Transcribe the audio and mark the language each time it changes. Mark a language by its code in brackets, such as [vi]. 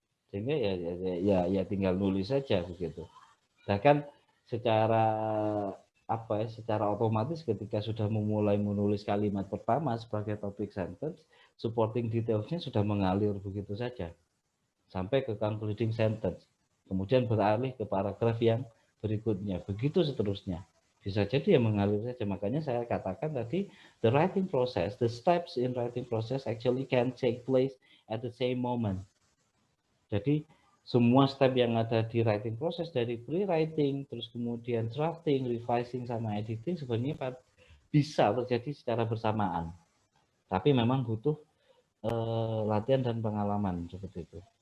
[id] Sehingga ya tinggal nulis saja begitu. Bahkan secara secara otomatis ketika sudah memulai menulis kalimat pertama sebagai topik sentence, supporting detailsnya sudah mengalir begitu saja sampai ke concluding sentence, kemudian beralih ke paragraf yang berikutnya, begitu seterusnya. Bisa jadi yang mengalir saja. Makanya saya katakan tadi, [en] the writing process, the steps in writing process actually can take place at the same moment. [id] Jadi semua step yang ada di writing process dari pre-writing, terus kemudian drafting, revising, sama editing sebenarnya bisa terjadi secara bersamaan. Tapi memang butuh latihan dan pengalaman seperti itu.